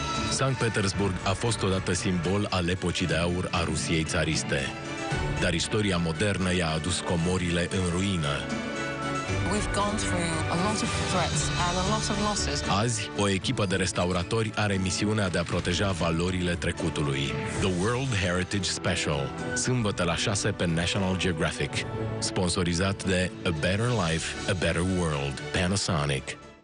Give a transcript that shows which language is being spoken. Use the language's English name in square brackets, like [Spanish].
[Romanian] Sankt Petersburg a fost odată simbol al epocii de aur a Rusiei țariste. Dar istoria modernă i-a adus comorile în ruină. [English] We've gone through a lot of threats and a lot of losses. [Romanian] Azi, o echipă de restauratori are misiunea de a proteja valorile trecutului. The World Heritage Special. Sâmbătă la 6 pe National Geographic. Sponsorizat de A Better Life, A Better World. Panasonic.